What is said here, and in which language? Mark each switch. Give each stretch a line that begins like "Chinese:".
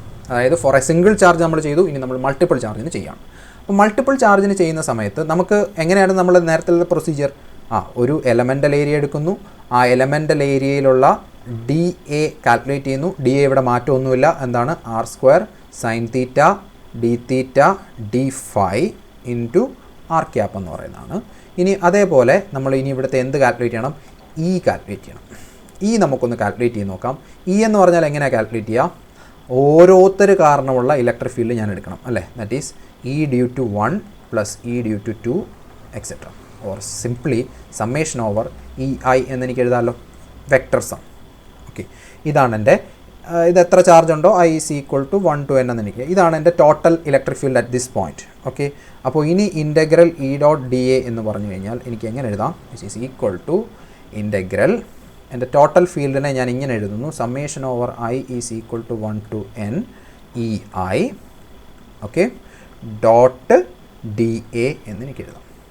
Malayalam: അതായത് four A single charge നമ്മൾ ചെയ്തു, ഇനി നമ്മൾ മൾട്ടിപ്പിൾ ചാർജിന് ചെയ്യാം. അപ്പോൾ മൾട്ടിപ്പിൾ ചാർജിന് ചെയ്യുന്ന സമയത്ത് നമുക്ക് എങ്ങനെയാണ് നമ്മൾ നേരത്തെ പ്രൊസീജിയർ? ഒരു എലമെൻ്റൽ ഏരിയ എടുക്കുന്നു, ആ എലമെൻ്റൽ ഏരിയയിലുള്ള DA കാൽക്കുലേറ്റ് ചെയ്യുന്നു. DA ഇവിടെ മാറ്റമൊന്നുമില്ല, എന്താണ്? r² sin θ dθ dφ into r cap എന്ന് പറയുന്നതാണ്. ഇനി അതേപോലെ നമ്മൾ ഇനി ഇവിടുത്തെ എന്ത് കാൽക്കുലേറ്റ് ചെയ്യണം? കാൽക്കുലേറ്റ് ചെയ്യണം. നമുക്കൊന്ന് കാൽക്കുലേറ്റ് ചെയ്ത് നോക്കാം. എന്ന് പറഞ്ഞാൽ എങ്ങനെയാണ് കാൽക്കുലേറ്റ് ചെയ്യുക? ഓരോരുത്തർ കാരണമുള്ള ഇലക്ട്രിക് ഫീൽഡ് ഞാൻ എടുക്കണം, അല്ലേ?
English: That is E due to 1 plus E due to 2 etc. or simply summation over EI
Malayalam: എന്നെനിക്ക് എഴുതാമല്ലോ, വെക്റ്റർ സം. ഓക്കെ, ഇതാണ് എൻ്റെ, ഇത് എത്ര ചാർജ് ഉണ്ടോ
English: I is equal to 1 to n
Malayalam: എന്നെനിക്ക്, ഇതാണ് എൻ്റെ total electric field
English: At this point.
Malayalam: Okay, അപ്പോൾ ഇനി ഇൻ്റഗ്രൽ E.dA എന്ന് പറഞ്ഞു കഴിഞ്ഞാൽ എനിക്ക് എങ്ങനെ എഴുതാം?
English: which is equal to integral,
Malayalam: എൻ്റെ ടോട്ടൽ ഫീൽഡിനെ ഞാൻ ഇങ്ങനെ എഴുതുന്നു,
English: summation over I is equal to 1 to n EI,
Malayalam: okay, dot DA എന്നെനിക്ക് എഴുതാം.